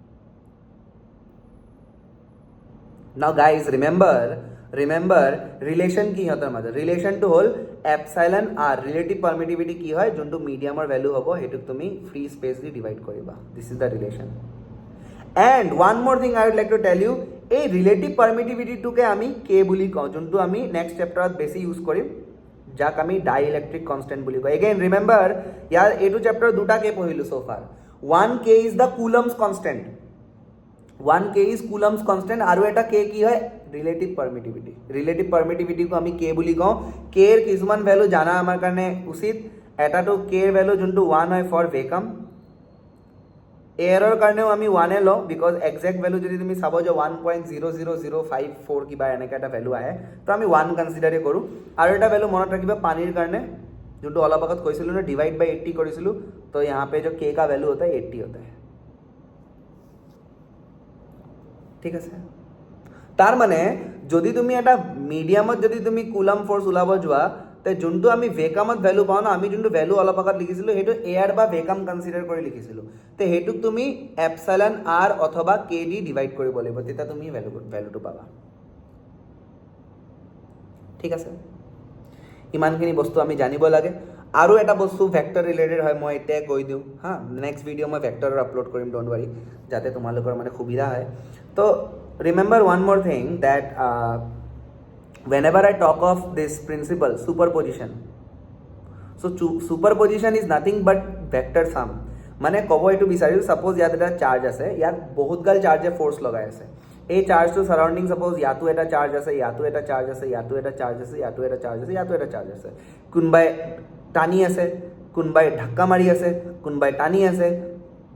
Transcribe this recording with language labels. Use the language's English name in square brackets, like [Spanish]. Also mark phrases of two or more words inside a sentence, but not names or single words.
[English] now guys remember relation [Assamese] কি সিহঁতৰ মাজত, ৰিলেশ্যনটো হ'ল [English] epsilon r, relative permittivity [Assamese] কি হয়, যোনটো মিডিয়ামৰ ভেলু হ'ব সেইটোক তুমি [English] free space [Assamese] দি ডিভাইড কৰিবা, [English] this is the relation. and one more thing I would like to tell you, [Assamese] এই [English] relative permittivityটোকে [Assamese] আমি কে বুলি কওঁ, যোনটো আমি [English] next chapterত [Assamese] বেছি ইউজ কৰিম, যাক আমি [English] dielectric constant [Assamese] বুলি কওঁ। [English] again remember, [Assamese] ইয়াৰ এইটো চেপ্টাৰত 2টা কে পঢ়িলোঁ [English] so far. 1K is the Coulomb's constant, 1K is Coulomb's constant, [Assamese] আৰু এটা কে কি হয়, [English] relative permittivity. relative permittivityকো [Assamese] আমি কে বুলি কওঁ। কেৰ কিছুমান ভেলু জানা আমাৰ কাৰণে উচিত। এটাটো কেৰ ভেলু যোনটো 1 হয় [English] for vacuum, [Assamese] এয়াৰৰ কাৰণেও আমি 1 লওঁ, [English] because exact value [Assamese] যদি তুমি চাব যে 1.00054 কিবা এনেকৈ এটা ভেলু আহে, তো আমি 1 কনচিডাৰে কৰোঁ। আৰু এটা ভেলু মনত ৰাখিবা পানীৰ কাৰণে, যোনটো অলপ আগত কৈছিলোঁ ন, [English] divide by 80 [Assamese] কৰিছিলোঁ, তো [Hindi] यहाँ पे जो के का वैल्यू होता है 80 होता है, [Assamese] ঠিক আছে। তাৰ মানে যদি তুমি এটা মিডিয়ামত যদি তুমি [English] Coulomb force [Assamese] ওলাব যোৱা, তে যোনটো আমি ভেকামত ভেলু পাওঁ ন, আমি যোনটো ভেলু অলপ আগত লিখিছিলোঁ সেইটো এয়াৰ বা ভেকাম কনচিডাৰ কৰি লিখিছিলোঁ, তে সেইটোক তুমি [English] epsilon r [Assamese] অথবা কে দি ডিভাইড কৰিব লাগিব, তেতিয়া তুমি ভেলুটো পাবা, ঠিক আছে। ইমানখিনি বস্তু আমি জানিব লাগে। আৰু এটা বস্তু ভেক্টৰ ৰিলেটেড হয়, মই এতিয়াই কৈ দিওঁ হা, [English] next video' [Assamese] মই ভেক্টৰৰ আপলোড কৰিম, [English] don't worry, [Assamese] যাতে তোমালোকৰ মানে সুবিধা হয়। [English] তো remember one more thing that whenever I talk of this principle, superposition, so superposition is nothing but vector sum, [Assamese] মানে ক'ব এইটো বিচাৰিছোঁ, ছাপ'জ ইয়াত এটা চাৰ্জ আছে, ইয়াত বহুতগাল চাৰ্জে ফ'ৰ্চ লগাই আছে, এই চাৰ্জটো চাৰাউণ্ডিং ছাপ'জ ইয়াতো এটা চাৰ্জ আছে, ইয়াতো এটা চাৰ্জ আছে, ইয়াতো এটা চাৰ্জ আছে, ইয়াতো এটা চাৰ্জ আছে, ইয়াতো এটা চাৰ্জ আছে, কোনোবাই টানি আছে, কোনোবাই ধাক্কা মাৰি আছে, কোনোবাই টানি আছে,